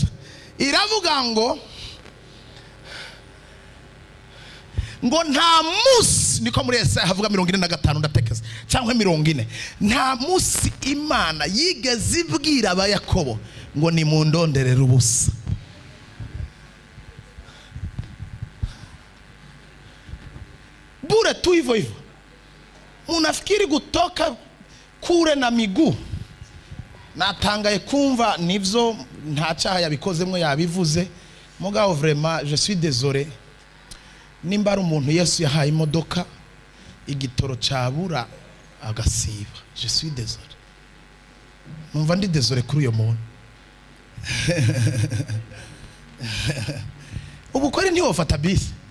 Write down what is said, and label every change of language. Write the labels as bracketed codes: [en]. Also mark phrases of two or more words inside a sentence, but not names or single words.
[rn] Iravuga ngo nta musi, niko muri Yesaya havuga 45 ndatekeza cyangwa 40, nta musi Imana yigeze ibwira abayakobo ngo ni mundonderera ubusa. [sw] Bure tu hivyo hivyo. Munafikiri kutoka kure na miguu. [rn] Natangaye kumva nivyo nta cyaha yabikozemwe yabivuze. Mugabo [fr] vraiment je suis désolé. [rn] Nimba ari umuntu Yesu yahaye imodoka igitoro cyabura agasiba. [fr] Je suis désolé. [rn] Numva ndi désolé kuri uyo muntu. Ubu kweri ntiwo fata bisi.